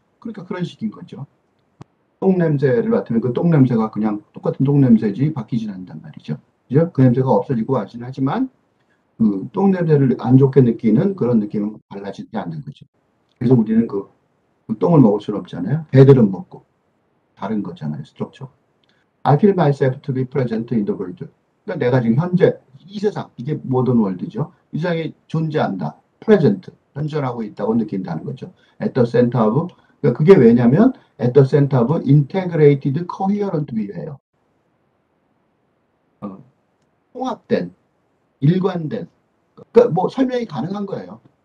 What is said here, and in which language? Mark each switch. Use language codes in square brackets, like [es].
[ko] 그러니까 그런 식인 거죠. 똥 냄새를 맡으면 그 똥 냄새가 그냥 똑같은 똥 냄새지 바뀌진 않는단 말이죠. 그죠? 그 냄새가 없어지고 하긴 하지만 그 똥 냄새를 안 좋게 느끼는 그런 느낌은 달라지지 않는 거죠. 그래서 우리는 그 똥을 먹을 수는 없잖아요. 배들은 먹고 다른 거잖아요. 스트럭처. [en] I feel myself to be present in the world. [ko] 그러니까 내가 지금 현재 이 세상, 이게 모던 월드죠. 이 세상에 존재한다. present, 현존하고 있다고 느낀다는 거죠. [en] at the center of, [ko] 그러니까 그게 왜냐면 [en] at the center of integrated coherent view예요. [ko] 통합된, 일관된, 그러니까 뭐 설명이 가능한 거예요.